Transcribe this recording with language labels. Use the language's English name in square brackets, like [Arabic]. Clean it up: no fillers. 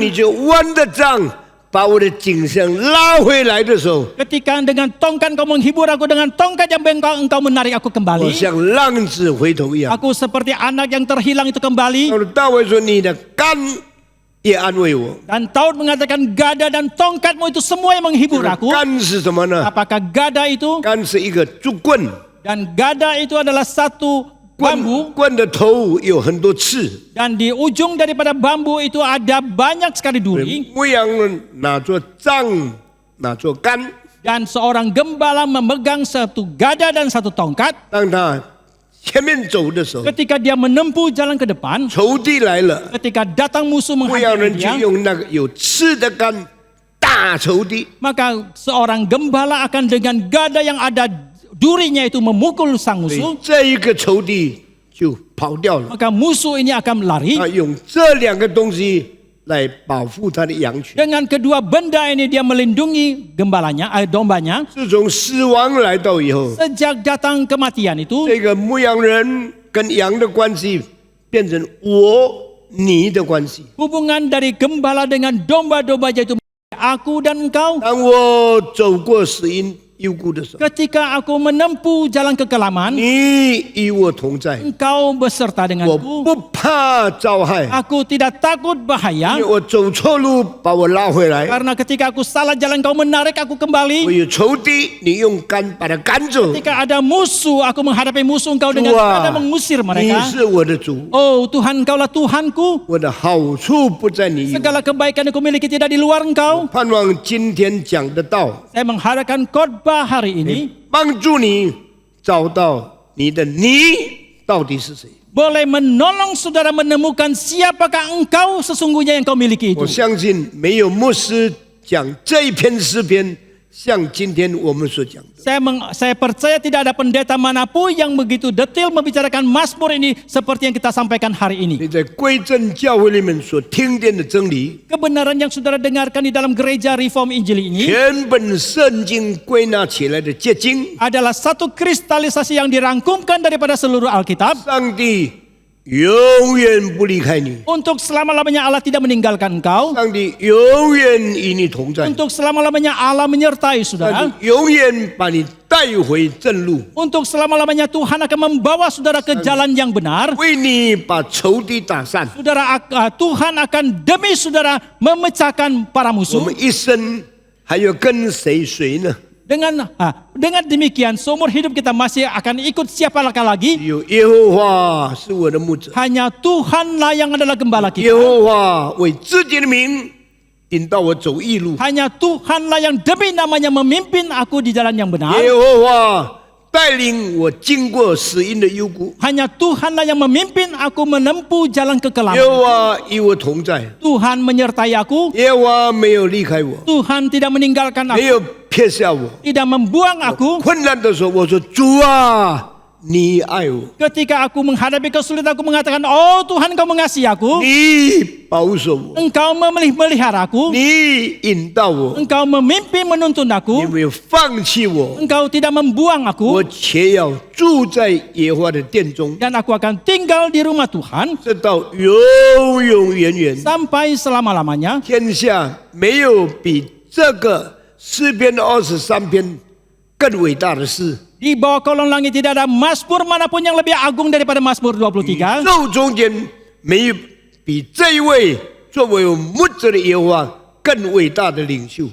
[Chinese] 你这弯的杖把我的颈项拉回来的时候， [Indonesian] Ketika dengan tongkat kau menghibur aku, dengan tongkat yang bengkok engkau menarik aku [Chinese] 我 [Indonesian] kembali. [Chinese] 像浪子回头一样。 [Indonesian] Aku seperti anak yang terhilang itu kembali. [Chinese] 到了大卫说：“你的竿也安慰我。 [Indonesian] Dan Daud mengatakan gada dan tongkatmu itu semua yang menghibur aku. [Chinese] 竿是什么呢？ [Indonesian] Apakah gada itu? [Chinese] 竿是一个竹棍， [Indonesian] Dan gada itu adalah satu bambu. [Chinese] 棍的头有很多刺。 [Indonesian] Dan di ujung daripada bambu itu ada banyak sekali duri. [Chinese] 牧羊人拿着杖，拿着竿， [Indonesian] Dan seorang gembala memegang satu gada dan satu tongkat. [Chinese] 当他前面走的时候， [Indonesian] Ketika dia menempuh jalan ke depan, [Chinese] 仇敌来了， [Indonesian] ketika datang musuh [Chinese] 牧羊 [Indonesian] menghampiri [Chinese] 人就 [Indonesian] dia, [Chinese] 用那个有刺的竿打仇敌。 [Indonesian] maka seorang gembala akan dengan gada yang ada durinya itu memukul sang [Chinese] 所以 [Indonesian] musuh. [Chinese] 这一个仇敌就跑掉了。 [Indonesian] Maka musuh ini akan lari. [Chinese] 他用这两个东西来保护他的羊群。 [Indonesian] Dengan kedua benda ini dia melindungi gembalanya, dombanya. [Chinese] 自从死亡来到以后， [Indonesian] Sejak datang kematian itu, [Chinese] 这个牧羊人跟羊的关系变成我你的关系。 [Indonesian] hubungan dari gembala dengan domba-domba yaitu aku dan engkau. [Chinese] 当我走过死荫幽谷的手， [Indonesian] Ketika aku menempuh jalan kekelaman, [Chinese] 你与我同在， [Indonesian] Engkau beserta [Chinese] 我 [Indonesian] denganku. [Chinese] 不怕遭害， [Indonesian] Aku tidak takut [Chinese] 因 [Indonesian] bahaya, [Chinese] 为我走错路把我拉回来。 [Indonesian] karena ketika aku salah jalan Kau menarik aku [Chinese] 我 [Indonesian] kembali. [Chinese] 有仇敌，你用杆把他赶走。 [Indonesian] Ketika ada musuh, aku menghadapi musuh Engkau dengan Tuhan, cara mengusir [Chinese] 你 [Indonesian] mereka. [Chinese] 是我的主， [Indonesian] Oh Tuhan, Engkaulah Tuhanku. [Chinese] 我的好处不在你以外。 [Indonesian] Segala kebaikan yang kumiliki tidak di luar Engkau. [Chinese] 盼望今天讲的道， [Indonesian] Saya mengharapkan khotbah hari ini [Chinese] 帮助你找到你的你到底是谁。 [Indonesian] boleh menolong saudara menemukan siapakah engkau sesungguhnya yang kau miliki [Chinese] 我 [Indonesian] itu. [Chinese] 相信没有牧师讲这一篇诗篇，像今天我们所讲的。 [Indonesian] Saya percaya tidak ada pendeta manapun yang begitu detail membicarakan Mazmur ini seperti yang kita sampaikan hari ini. [Chinese] 你在归正教会里面所听见的真理， [Indonesian] Kebenaran yang saudara dengarkan di dalam gereja Reform Injil ini [Chinese] 全本圣经归纳起来的结晶， [Indonesian] adalah satu kristalisasi yang dirangkumkan daripada seluruh Alkitab. [Chinese] 上帝永远不离开你， [Indonesian] Untuk selama-lamanya Allah tidak meninggalkan engkau. [Chinese] 上帝永远与你同在， [Indonesian] Untuk selama-lamanya Allah menyertai [Chinese] 上 [Indonesian] saudara. [Chinese] 帝永远把你带回正路， [Indonesian] Untuk selama-lamanya Tuhan akan membawa saudara ke jalan yang benar. [Chinese] 为你把仇敌打散。 [Indonesian] Saudara, Tuhan akan demi saudara memecahkan para [Chinese] 我 [Indonesian] musuh. [Chinese] 们一生还要跟谁呢？ [Indonesian] Dengan demikian seumur hidup kita masih akan ikut siapakah lagi? [Chinese] 有耶和华是我的牧者， [Indonesian] Hanya Tuhanlah yang adalah gembala [Chinese] 耶 [Indonesian] kita. [Chinese] 和华为自己的名引导我走义路， [Indonesian] Hanya Tuhanlah yang demi namanya memimpin aku di jalan yang benar. [Chinese] 耶和华带领我经过死荫的幽谷， [Indonesian] Hanya Tuhanlah yang memimpin aku menempuh jalan [Chinese] 耶 [Indonesian] kekelaman. [Chinese] 和华与我同在， [Indonesian] Tuhan menyertai aku. [Chinese] 耶和华没有离开我， [Indonesian] Tuhan tidak meninggalkan [Chinese] 没 [Indonesian] aku. [Chinese] 有撇下我。 [Indonesian] Tidak membuang aku. [Chinese] 困难的时候，我说主啊，你爱我， [Indonesian] Ketika aku menghadapi kesulitan aku mengatakan, oh Tuhan Engkau mengasihi aku. [Chinese] 你保守我， [Indonesian] Engkau memelihara aku. [Chinese] 你引导我， [Indonesian] Engkau memimpin menuntun [Chinese] 你 [Indonesian] aku. [Chinese] 没有放弃我， [Indonesian] Engkau tidak membuang [Chinese] 我 [Indonesian] aku. [Chinese] 且要住在耶和华的殿中， [Indonesian] Dan aku akan tinggal di rumah Tuhan [Chinese] 直到永永远远。 [Indonesian] sampai selama-lamanya. [Chinese] 天下没有比这个诗篇23篇更伟大的事。 [Indonesian] Di bawah kolong langit tidak ada Mazmur manapun yang lebih agung daripada Mazmur [Chinese] 宇 [Indonesian] 23. [Chinese] 宙中间没有比这一位作为我牧者的耶和华更伟大的领袖。